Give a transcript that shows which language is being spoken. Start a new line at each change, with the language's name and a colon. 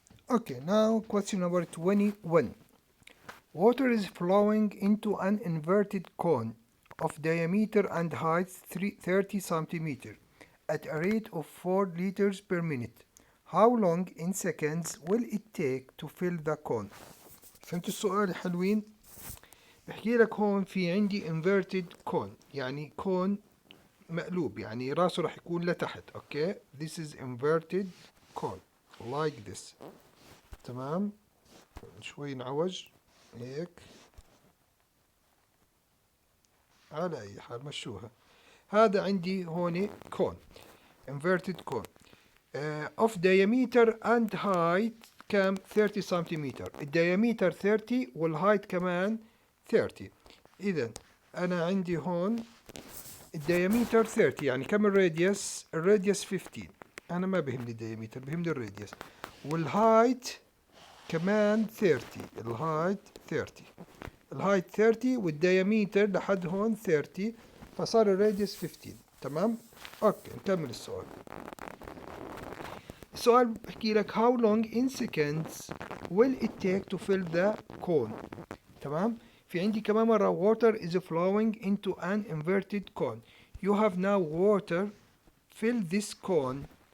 English: Okay, now question number 21. Water is flowing into an inverted cone of diameter and height 30 centimeter at a rate of 4 liters per minute. How long in seconds will it take to fill the cone?
Arabic: فهمتوا السؤال يا حلوين؟ بحكي لك هون في عندي
English: inverted cone
Arabic: يعني كون مقلوب يعني راسه راح يكون لتحت. اوكي.
English: This is inverted cone like this.
Arabic: تمام. شوي نعوج هيك. على أي حال مشوها. هذا عندي هون كون
English: inverted cone of diameter and height
Arabic: كم 30 سنتيمتر. الدياميتر 30 والهايت كمان 30. إذا أنا عندي هون الدياميتر 30 يعني كم الراديوس؟ الراديوس 15. انا ما بهمني الدياميتر، بهمني الراديوس. والهايت كمان 30. الهايت 30. الهايت 30 والدياميتر لحد هون 30، فصار الراديوس 15. تمام. اوكي نكمل السؤال. السؤال بحكي لك
English: how long in seconds will it take to fill the cone.
Arabic: تمام. في عندي كمان مرة
English: water is flowing into an inverted cone. You have now water. fill this cone.